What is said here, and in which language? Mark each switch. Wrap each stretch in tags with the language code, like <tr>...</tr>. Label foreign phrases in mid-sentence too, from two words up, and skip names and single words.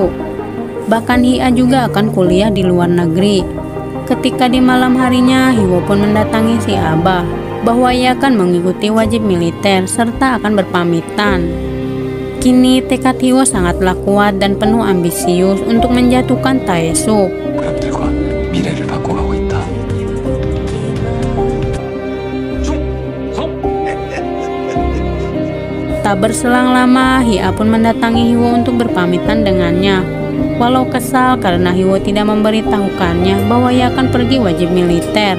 <id>Bahkan Hia juga akan kuliah di luar negeri. Ketika di malam harinya Hiwo pun mendatangi si Abah bahwa ia akan mengikuti wajib militer serta akan berpamitan. Kini tekad Hiwo sangatlah kuat dan penuh ambisius untuk menjatuhkan Taesuk.</id> <ko>사람들과 미래를 바꿔가고 있다.</ko> <id>Tak berselang lama, Hia pun mendatangi Hiwo untuk berpamitan dengannya. Walau kesal karena Hiwo tidak memberitahukannya bahwa ia akan pergi wajib militer.</id>